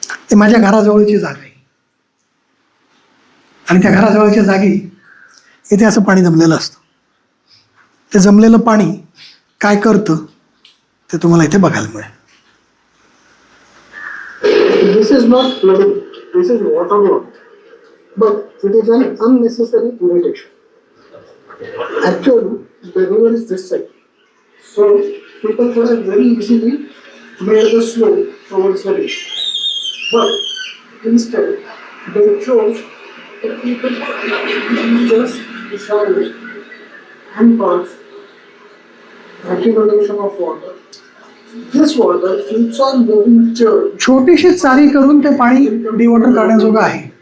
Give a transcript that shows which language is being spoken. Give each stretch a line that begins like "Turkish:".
Marathi: ते माझ्या घराजवळची जागा आहे आणि त्या घराजवळच्या जागी इथे असं पाणी जमलेलं असतं. ते जमलेलं पाणी काय करतं ते तुम्हाला इथे बघायला मिळेल.
English: This is not flooding, this is water loss, but it is an unnecessary irritation. Actually, the river is this side, so people could have very easily made the slope towards the river. But instead, they chose that people just decided and pass accumulation of water. This water keeps on moving church.
Marathi: छोटीशी चारी करून ते पाणी डिवॉटर करण्याजोगं आहे.